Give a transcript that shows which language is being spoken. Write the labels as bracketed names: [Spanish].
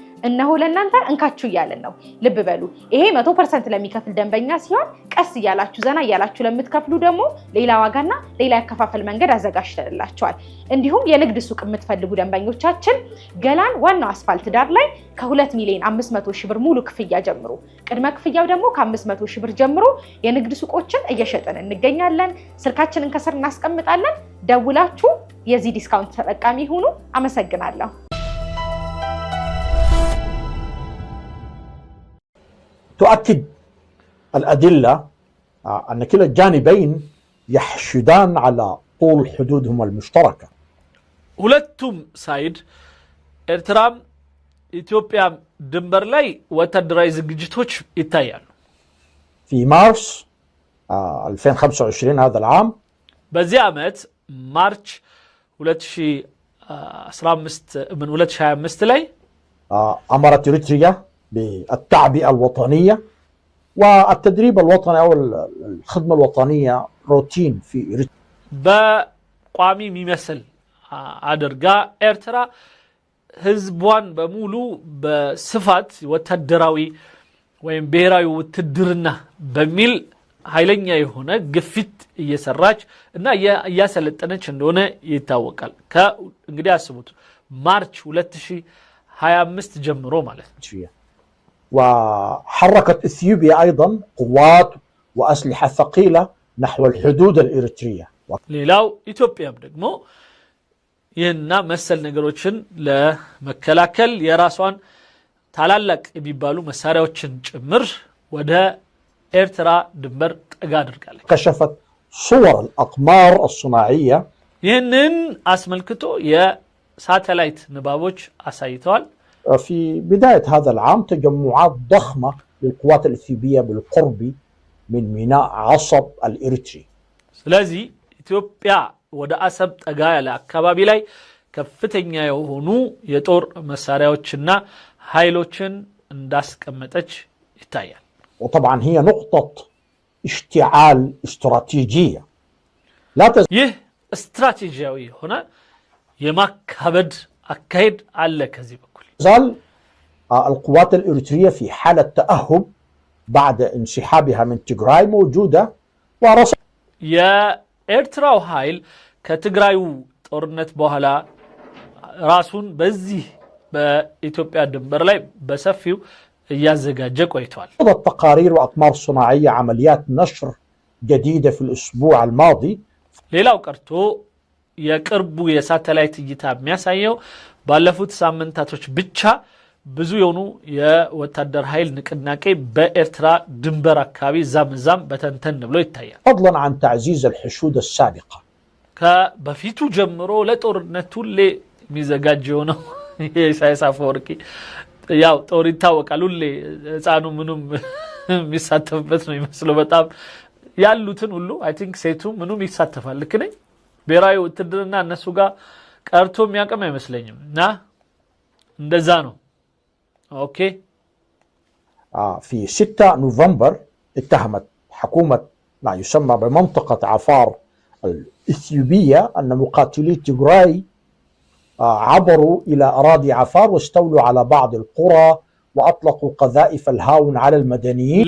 [Amharic] እነሆ ለእናንተ እንካችሁ እያለን ነው። ልብ በሉ፣ ይሄ 100% ለሚከፍል ደንበኛ ሲሆን ቀስ እያላችሁ ዘና እያላችሁ ለምትከፍሉ ደግሞ ሌላ ዋጋና ሌላ ያከፋፈል መንገድ አዘጋጅተንላችኋል። እንዲሁም የንግድ ሱቅ የምትፈልጉ ደንበኞቻችን ገላን ዋናው አስፋልት ዳር ላይ ከ2 ሚሊዮን 500 ሺህ ብር ሙሉ ክፍያ ጀምሩ። ቅድመ ክፍያው ደግሞ ከ500 ሺህ ብር ጀምሮ የንግድ ሱቆችን እየሸጠን እንገኛለን። ስልካችንን ከስር እናስቀምጣለን። ደውላችሁ የዚህ ዲስካውንት ተጠቃሚ ሁኑ። አመሰግናለሁ። [Arabic] تؤكد الأدلة أن كلا الجانبين يحشدان على طول حدودهم المشتركة. [Amharic] ሁለቱም ሳይድ ኤርትራም ኢትዮጵያ ድንበር ላይ ወታደራዊ ዝግጅቶች ይታያሉ። [Arabic] في مارس 2025 هذا العام [Amharic] በዚህ ዓመት ማርች 2025 ላይ [Arabic] أمرت إريتريا بالتعبئة الوطنية والتدريب الوطني أو الخدمة الوطنية روتين في إريتريا. [Amharic] በቋሚ የሚመስል አድርጋ ኤርትራ ህዝቧን በሙሉ በስፋት ወታደራዊ ወይም ብሔራዊ ውትድርና በሚል ኃይለኛ የሆነ ግፊት እየሰራች እና እያሰለጠነች እንደሆነ ይታወቃል። እንግዲህ አስቡት ማርች 2025 ጀምሮ ማለት ነው። [Arabic] وحركت إثيوبيا أيضا قوات وأسلحة ثقيلة نحو الحدود الإريترية. [Amharic] ሌላው ኢትዮጵያም ደግሞ ይህና መሰል ነገሮችን ለመከላከል የራሷን ታላላቅ የሚባሉ መሳሪያዎችን ጭምር ወደ ኤርትራ ድንበር ጠጋ አድርጋለች። [Arabic] كشفت صور الأقمار الصناعية [Amharic] ይህንን አስመልክቶ የሳተላይት ንባቦች አሳይተዋል። [Arabic] في بداية هذا العام تجمعات ضخمة للقوات الإثيوبية بالقرب من ميناء عصب الإريتري. [Amharic] ስለዚህ ኢትዮጵያ ወደ አሰብ ጠጋ ያለ አካባቢ ላይ ከፍተኛ የሆኑ የጦር መሳሪያዎችና ኃይሎችን እንዳስቀመጠች ይታያል። [Arabic] وطبعا هي نقطة اشتعال استراتيجية [Amharic] ይህ ስትራቴጂያዊ የሆነ የማካበድ አካሄድ አለ። ከዚህ በኩል [Arabic] زال القوات الإريترية في حالة تأهب بعد انسحابها من تيغراي موجودة ورصد [Amharic] የኤርትራው ኃይል ከትግራዩ ጦርነት በኋላ ራሱን በዚህ በኢትዮጵያ ድንበር ላይ በሰፊው እያዘጋጀ ቆይቷል። [Arabic] التقارير وأقمار صناعية عمليات نشر جديدة في الأسبوع الماضي. [Amharic] ሌላው ቀርቶ የቅርቡ የሳተላይት እይታ የሚያሳየው ባለፉት ሳምንታቶች ብቻ ብዙ የሆኑ የወታደር ኃይል ንቅናቄ በኤርትራ ድንበር አካባቢ ዛም በተንተን ብሎ ይታያል። [Arabic] فضلا عن تعزيز الحشود السابقة. [Amharic] ከበፊቱ ጀምሮ ለጦርነት ሁሌ የሚዘጋጅ የሆነው የኢሳያስ አፈወርቂ ያው ጦር ይታወቃል። ሁሌ ህፃኑ ምኑም የሚሳተፍበት ነው ይመስለው። በጣም ያሉትን ሁሉ [English] አይ ቲንክ [Amharic] ሴቱ ምኑም ይሳተፋል። ልክ ነኝ? ብሔራዊ ውትድርና እነሱ ጋር ቀርቶ የሚያቀም አይመስለኝም። እና እንደዛ ነው። اوكي [Arabic] في 6 نوفمبر اتهمت حكومة ما يسمى بمنطقة عفار الإثيوبية أن مقاتلي تيغراي عبروا إلى أراضي عفار واستولوا على بعض القرى وأطلقوا قذائف الهاون على المدنيين.